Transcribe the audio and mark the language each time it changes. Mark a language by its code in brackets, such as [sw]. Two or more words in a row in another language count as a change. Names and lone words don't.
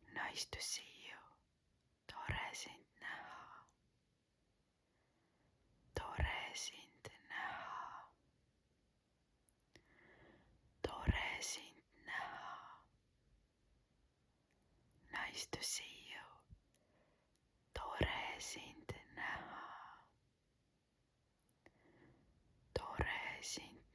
[en] Nice to see you. [et] tore sind näha. tore sind näha. tore sind näha. [en] Nice to see you. [et] tore sind näha. tore sind